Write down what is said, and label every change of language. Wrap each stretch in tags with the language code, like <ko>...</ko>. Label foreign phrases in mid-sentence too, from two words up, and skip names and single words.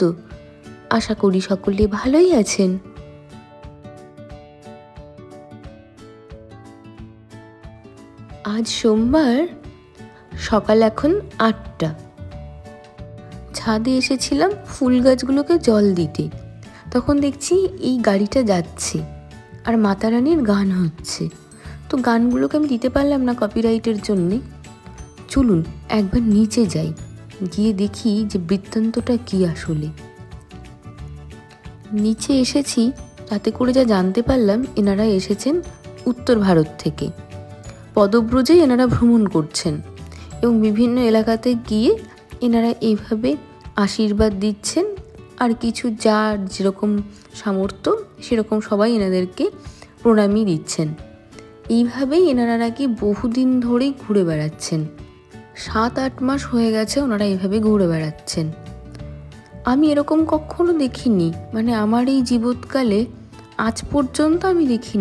<bn>আশা করি সকলে ভালোই আছেন। আজ সোমবার সকাল এখন 8টা। ছাদে এসেছিলাম ফুল গাছগুলোকে জল দিতে, তখন দেখছি এই গাড়িটা যাচ্ছে আর মাতা রানীর গান হচ্ছে। তো গানগুলোকে আমি দিতে পারলাম না কপিরাইটের জন্য। চলুন একবার নিচে যাই, গিয়ে দেখি যে বৃত্তান্তটা কি আসলে। নিচে এসেছি তাতে করে যা জানতে পারলাম এনারা এসেছেন উত্তর ভারত থেকে। পদব্রজে এনারা ভ্রমণ করছেন এবং বিভিন্ন এলাকাতে গিয়ে এনারা এইভাবে আশীর্বাদ দিচ্ছেন আর কিছু যার যেরকম সামর্থ্য সেরকম সবাই এনাদেরকে প্রণামী দিচ্ছেন। এইভাবেই এনারা নাকি বহুদিন ধরেই ঘুরে বেড়াচ্ছেন। 7-8 মাস হয়ে গেছে ওনারা এইভাবে ঘুরে বেড়াচ্ছেন। আমি এরকম কখনো দেখিনি, মানে আমার এই জীবৎকালে আজ পর্যন্ত আমি দেখিনি।</bn>